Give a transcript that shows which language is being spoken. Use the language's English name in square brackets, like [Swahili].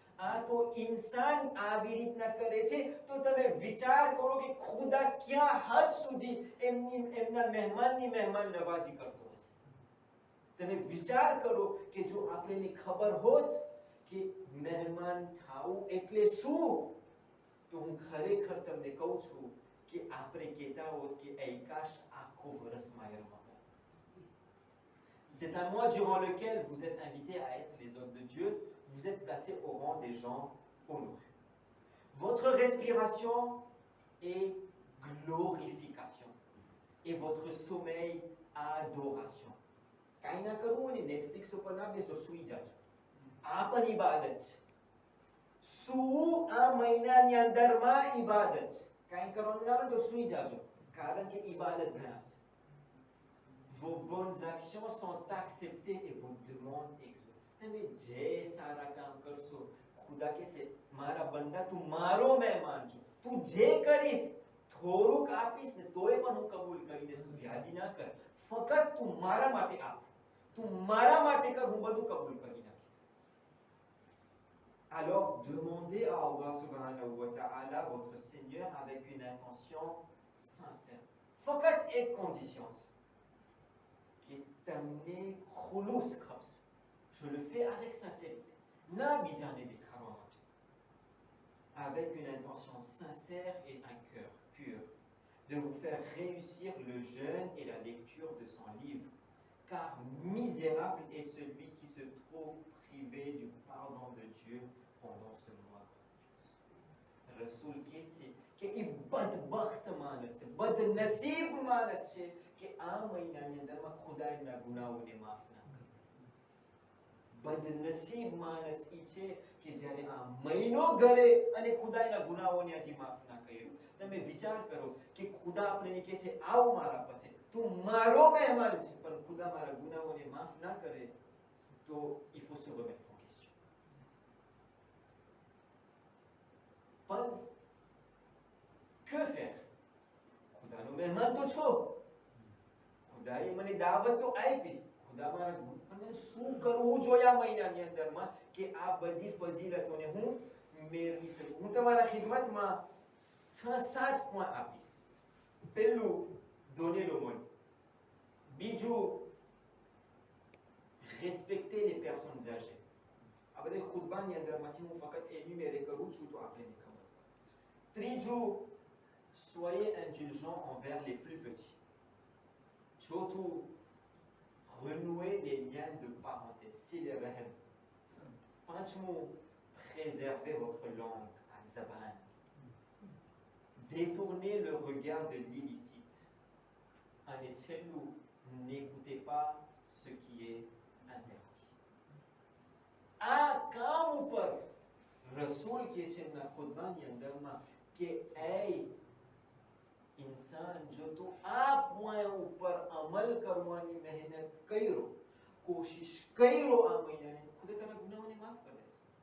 [Gujarati] આ તો ઇન્સાન આવી રીતના કરે છે તો તમે વિચાર કરો કે ખુદા ક્યાં હદ સુધી એમના મહેમાનની મહેમાન નવાઝી કરતો હશે. તમે વિચાર કરો કે જો આપણને ખબર હોત કે મહેમાન થાવું એટલે શું, તો હું ખરેખર તમને કહું છું કે આપણે કહેતા હોત કે એ કાશ આખો વર્ષ માહે Ramzan. [French] C'est un mois durant lequel vous êtes invités à être les hôtes de Dieu, vous êtes placés au rang des gens honorés. Votre respiration est glorification et votre sommeil adoration. [Gujarati] કાંઈ ના કરવું ને નેટફ્લિક્સ ઉપર ના બેસો, સૂઈ જાજો. આ પણ ઇબાદત છે. સૂવું આ મહિનાની અંદરમાં ઇબાદત છે. કાંઈ કરવાનું ના હોય તો સૂઈ જાજો, કારણ કે ઇબાદત ઘણા છે. [French] Vos bonnes actions sont acceptées et vos demandes exaucées. [Gujarati] તમે જે સારા કામ કરશો, ખુદા કહે છે મારા બંદા તું મારો મહેમાન છો, તું જે કરીશ થોડુંક આપીશ ને તોય પણ હું કબૂલ કરી દઈશ. તું યાદી ના કર, ફક્ત તું મારા માટે આપ, તું મારા માટે કર, હું બધું કબૂલ કરી નાખીશ. [French] Alors demandez à Allah [Arabic] subhanahu wa ta'ala, [French] votre Seigneur, avec une intention sincère. [Gujarati] ફક્ત એક condition છે કે તમને ખુલુસ કરશો. [French] Je le fais avec sincérité. [Gujarati] ના બીજાને દેખાડવા માટે. [French] Avec une intention sincère et un cœur pur. De vous faire réussir le jeûne et la lecture de son livre. Car misérable est celui qui se trouve privé du pardon de Dieu pendant ce mois. [Gujarati] Rasool કહે છે કે એ બદબખ્ત માણસ છે, બદનસીબ માણસ છે કે આ મહિનાની અંદરમાં ખુદા એમના ગુનાઓને માફ ના કરે. બદનસીબ માણસ એ છે કે જ્યારે આ મહિનો ઘરે અને ખુદા એના ગુનાઓને હજી માફ ના કર્યું. તમે વિચાર કરો કે ખુદા આપણને કહે છે આવ મારા પાસે, તું મારો મહેમાન છે, પણ ખુદા મારા ગુનાઓને માફ ના કરે તો [French] il faut se remettre en question. [Gujarati] પણ [French] que faire? [Gujarati] ખુદાનો મહેમાન તો છો, ખુદાએ મને દાવત તો આપી, ખુદા મારા મને શું કરવું જોઈએ આ મહિનાની અંદરમાં કે આ બધી ફઝીલતોને હું મેળવી શકું. હું તમારા ખિદમતમાં 6-7 પોઈન્ટ આપીશ. પહેલું [French] donner l'aumône. [Gujarati] બીજું [French] respecter les personnes âgées. [Gujarati] આ બધા ખુતબાની અંદરમાંથી હું ફક્ત એન્યુમેરે કરું છું તો આપણે ખબર. [French] ત્રીજું soyez indulgents envers les plus petits. ચોથું renouer les liens de parenté, s'il est rahim. પાંચમું préserver votre langue, az-zaban. Détournez le regard de l'illicite. [Gujarati] અને છેલ્લું, [French] n'écoutez pas ce qui est interdit. [Gujarati] આ કામ ઉપર રસૂલ કહે છે એમના ખુતબાની અંદરમાં કે એ ઇન્સાન જો તું આ પોઈન્ટ ઉપર અમલ કરવાની મહેનત કર્યો, કોશિશ કર્યો આ મહિનાને, ખુદે તારા ગુનાહોને માફ કરી દેશે.